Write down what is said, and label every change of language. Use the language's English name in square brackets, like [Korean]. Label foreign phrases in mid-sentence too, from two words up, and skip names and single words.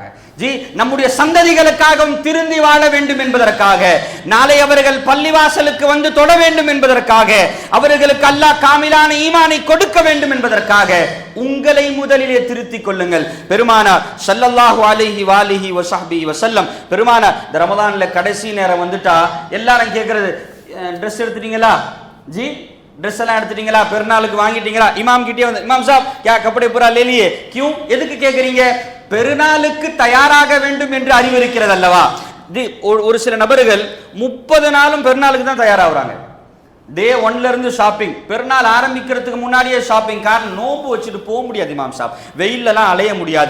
[Tamil] ஜி, நம்முடைய சந்ததிகளுக்காகவும் திருந்தி வாழ வேண்டும் என்பதற்காக, நாளை அவர்கள் பள்ளிவாசலுக்கு வந்து தொட வேண்டும் என்பதற்காக, அவர்களுக்கு அல்லாஹ் காமிலான ஈமானை கொடுக்க வேண்டும் என்பதற்காக உங்களை முதலிலே திருத்திக் கொள்ளுங்கள். பெருமானார் [Arabic] صلى الله عليه وآله وصحبه وسلم [Tamil] பெருமானார் இந்த ரமதான்ல கடைசி நேரம் வந்துட்டா எல்லாரும் கேட்கறது, ட்ரெஸ் எடுத்துட்டீங்களா? ஜி, ड्रेस எல்லாம் எடுத்துட்டீங்களா? பெருநாளுக்கு வாங்கிட்டீங்களா? இமாம் கிட்டே வந்து, இமாம் சாப் [Hindi] क्या कपड़े पूरा ले लिए? क्यों? [Tamil] எதுக்கு கேக்குறீங்க? பெருநாளுக்கு தயாராக வேண்டும் என்று அறிவிருக்கிறது அல்லவா? ஒரு சில நபர்கள் 30 நாளும் பெருநாளுக்கு தான் தயாராகுறாங்க. டே 1ல இருந்து ஷாப்பிங், பெருநாள் ஆரம்பிக்கிறதுக்கு முன்னாடியே ஷாப்பிங். காரணம், நோம்பு வச்சுட்டு போக முடியாது இமாம் சாப், வெயிலெல்லாம் அலைய முடியாது.